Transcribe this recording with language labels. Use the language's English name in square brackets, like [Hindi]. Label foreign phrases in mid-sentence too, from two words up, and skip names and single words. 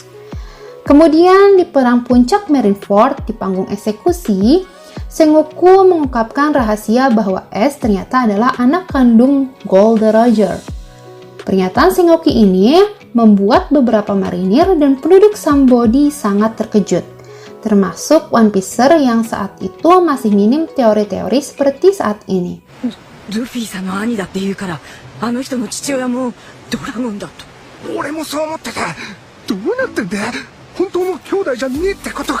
[Indonesian] Kemudian di perang puncak Marineford di panggung eksekusi, Sengoku mengungkapkan rahasia bahwa S ternyata adalah anak kandung Gold Roger. Pernyataan Sengoku ini membuat beberapa marinir dan penduduk Sambodi sangat terkejut, termasuk One Piece-er yang saat itu masih minim teori-teori seperti saat ini. [Japanese] ルフィさんの兄だって言うから、あの人の父親もドラゴンだと。俺もそう思ってた。どうなってんだ？本当の兄弟じゃねえってことか。